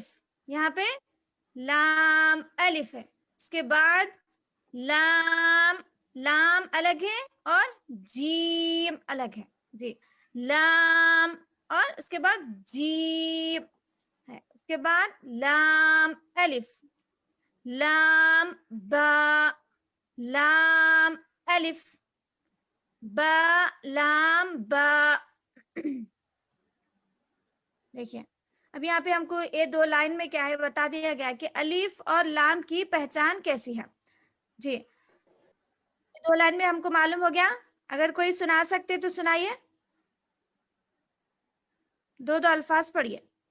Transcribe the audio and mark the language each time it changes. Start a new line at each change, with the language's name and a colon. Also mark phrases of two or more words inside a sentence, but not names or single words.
Urdu: یہاں پہ لام الف ہے, اس کے بعد لام, لام الگ ہے اور جیم الگ ہے. جی, لام اور اس کے بعد جیم ہے. اس کے بعد لام الف, لام با, لام الف, با لام با. دیکھیں اب یہاں پہ ہم کو یہ دو لائن میں کیا ہے بتا دیا گیا کہ الف اور لام کی پہچان کیسی ہے. جی, دو لائن میں ہم کو معلوم ہو گیا. اگر کوئی سنا سکتے تو سنائیے, دو دو الفاظ پڑھیے.